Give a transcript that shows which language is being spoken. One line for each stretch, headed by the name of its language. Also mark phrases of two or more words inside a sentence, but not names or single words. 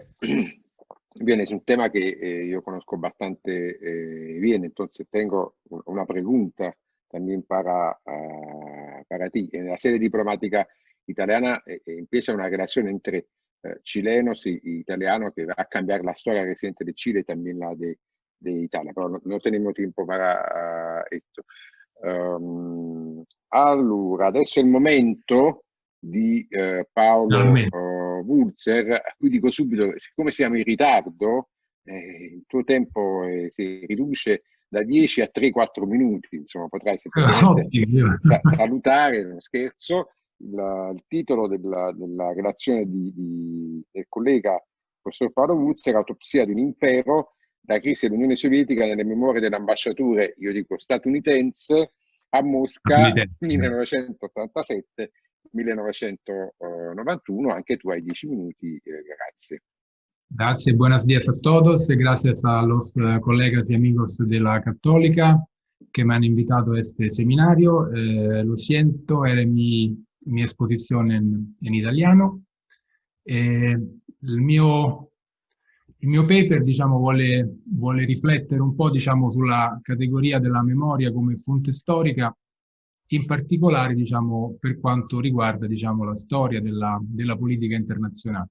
Spanish: Bien, es un tema que yo conozco bastante bien, entonces tengo una pregunta también para ti. En la sede diplomática italiana empieza una relación entre chilenos y italianos que va a cambiar la historia reciente de Chile y también la de Italia, pero no tenemos tiempo para esto.
Italian: Allora, adesso è il momento di Paolo Wurzer, a cui dico subito, siccome siamo in ritardo, il tuo tempo si riduce da 10 a 3-4 minuti, insomma potrai semplicemente salutare, non scherzo, il titolo della relazione del collega professor Paolo Wurzer, Autopsia di un impero, la crisi dell'Unione Sovietica nelle memorie dell'ambasciatore, io dico statunitense, a Mosca 1987-1991, anche tu hai 10 minuti, grazie.
Spanish: Gracias, buenos días a todos, gracias a los colegas y amigos de la Católica que me han invitado a este seminario. Lo siento, era mi exposición en italiano.
Italian: Il mio paper, diciamo, vuole riflettere un po', diciamo, sulla categoria della memoria come fonte storica, in particolare, diciamo, per quanto riguarda, diciamo, la storia della politica internazionale.